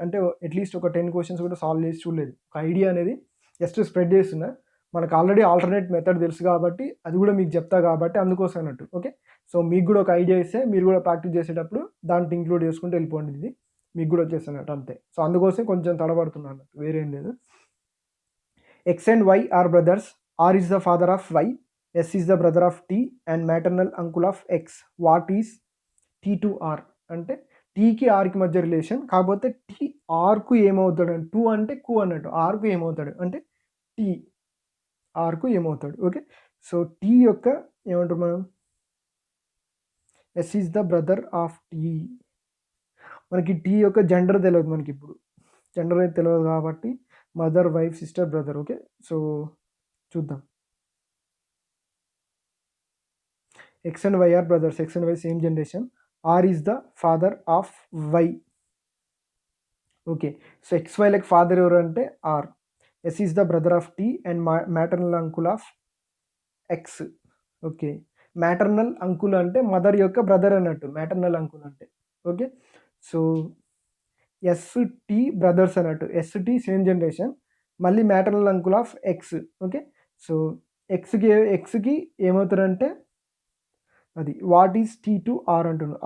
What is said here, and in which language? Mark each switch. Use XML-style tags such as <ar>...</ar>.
<te>అంటే అట్‌లీస్ట్ ఒక 10 క్వెషన్స్ కూడా సాల్వ్ చేసి చూడలేదు. ఒక ఐడియా అనేది జస్ట్ స్ప్రెడ్ చేస్తున్నా. మనకు ఆల్రెడీ ఆల్టర్‌నేట్ మెథడ్ తెలుసు కాబట్టి అది గూడా మీకు చెప్తా కాబట్టి అందుకోసం అన్నట్టు. ఓకే. సో మీకు గూడా ఒక ఐడియా ఇస్తే మీరు గూడా ప్రాక్టీస్ చేసేటప్పుడు దాంట్లో ఇంక్లూడ్ చేసుకుంటూ వెళ్ళిపోండి ఇది. మీకు గూడా వచ్చేస్తదన్నట్టు అంతే. సో అందుకోసం కొంచెం తడబడుతున్నా అన్నట్టు, వేరేం లేదు.</te> <en>X and Y are brothers. R is the father of Y. S is the brother of T and maternal uncle of X. What is T to R?</en> <te>అంటే టీకి ఆర్కి మధ్య రిలేషన్. కాకపోతే టీ ఆర్కు ఏమవుతాడు అంటే, టూ అంటే కు అన్నట్టు, arc ఏమవుతాడు అంటే టీ ఆర్కు ఏమవుతాడు. ఓకే. సో టీ యొక్క ఏమంటారు మనం,</te> <en>S is the brother of T.</en> <te>మనకి టీ యొక్క జెండర్ తెలియదు మనకి ఇప్పుడు. జెండర్ అయితే తెలియదు కాబట్టి mother, wife, sister, brother. Okay. So చూద్దాం.</te> <en>X and Y are brothers. X and Y same generation. R is the father of Y. Okay. So XY like father</en> <te>ఎవరు అంటే</te> <en>R. S is the brother of T and maternal uncle of X.</en> <te>Okay. Maternal uncle అంటే mother యొక్క brother అన్నట్టు. Maternal uncle అంటే. Okay. So S T brothers అన్నట్టు. S T same generation. మళ్ళీ</te> <en>Maternal uncle of X.</en> <te>Okay. So ఎక్స్కి ఏమవుతారంటే అది</te> <en>what is T to R</en> <te>అంటున్నారు.</te>